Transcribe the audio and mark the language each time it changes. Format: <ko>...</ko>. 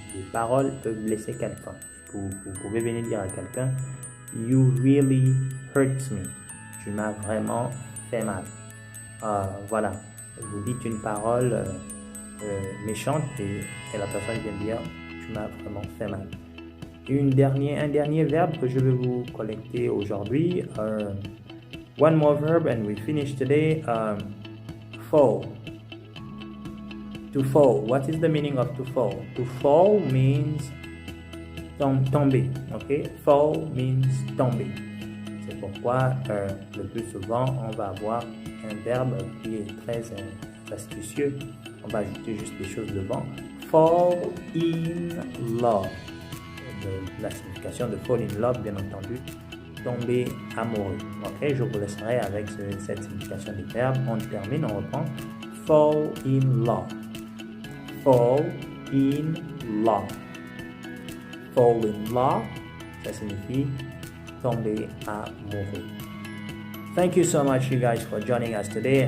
<fr>Les paroles peuvent blesser quelqu'un. Vous pouvez venir dire à quelqu'un «</fr> <en>You really hurt me ».</en> <fr>Tu m'as vraiment fait mal. Voilà, vous dites une parole méchante et la personne vient dire « Tu m'as vraiment fait mal ». Un dernier verbe que je vais vous collecter aujourd'hui.</fr> <en>One more verb and we finish today. Fall. To fall. What is the meaning of to fall? To fall means tomber. Okay? Fall means tomber.</en> <fr>C'est pourquoi le plus souvent on va avoir un verbe qui est très astucieux. On va ajouter juste des choses devant.</fr> <en>Fall in love.</en> <fr>La signification de</fr> <en>fall in love,</en> <fr>bien entendu, tomber amoureux. Ok, je vous laisserai avec cette signification du verbe. On termine, on reprend.</fr> <en>Fall in love. Fall in love. Fall in love,</en> <fr>ça signifie tomber amoureux.</fr> <en>Thank you so much, you guys, for joining us today.</en>